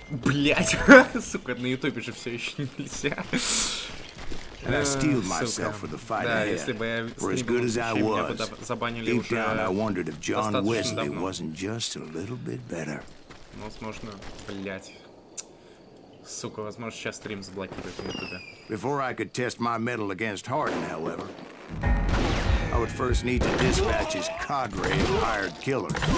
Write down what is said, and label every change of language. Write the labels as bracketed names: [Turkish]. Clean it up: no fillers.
[Russian] Блять, сука, на ютубе же все еще нельзя. [English] And I steeled myself for the fight ahead. For as good as I was, deep down I wondered if John Wesley wasn't just a little bit better. [Russian] Возможно, блять. Сука, возможно, сейчас стрим заблокируют на ютубе. [English] Before I could test my mettle against Hardin, however, I would first need to dispatch his cadre of hired killers.